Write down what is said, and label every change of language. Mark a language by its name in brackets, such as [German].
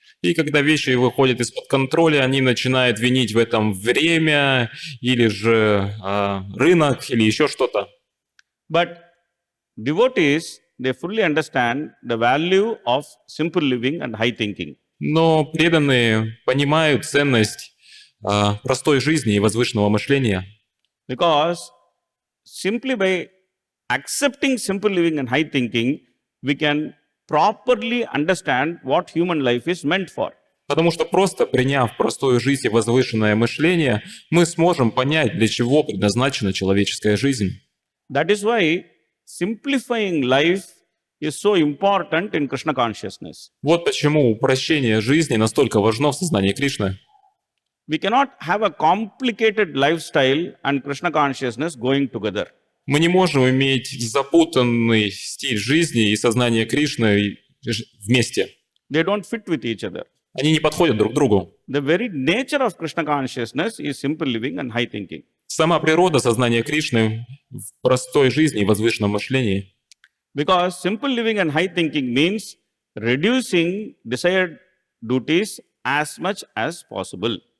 [Russian] И когда вещи выходят из-под контроля, они начинают винить в этом время, или же рынок, или еще что-то. [English] But devotees, they fully understand the value of simple living and high thinking. [Russian] Но преданные понимают ценность простой жизни и возвышенного мышления. [English] Because simply by accepting simple living and high thinking, we can properly understand what human life is meant for. [Russian] Потому что просто приняв простую жизнь и возвышенное мышление, мы сможем понять, для чего предназначена человеческая жизнь. [English] That is why simplifying life is so important in Krishna consciousness. [Russian] Вот почему упрощение жизни настолько важно в сознании Кришны. [English] We cannot have a complicated lifestyle and Krishna consciousness going together. [Russian] Мы не можем иметь запутанный стиль жизни и сознание Кришны вместе. [English] They don't fit with each other. [Russian] Они не подходят друг к другу. [English] The very nature of Krishna consciousness is simple living and high thinking. [Russian] Сама природа сознания Кришны в простой жизни и возвышенном мышлении. [English] Because simple living and high thinking means reducing desired duties as much as possible.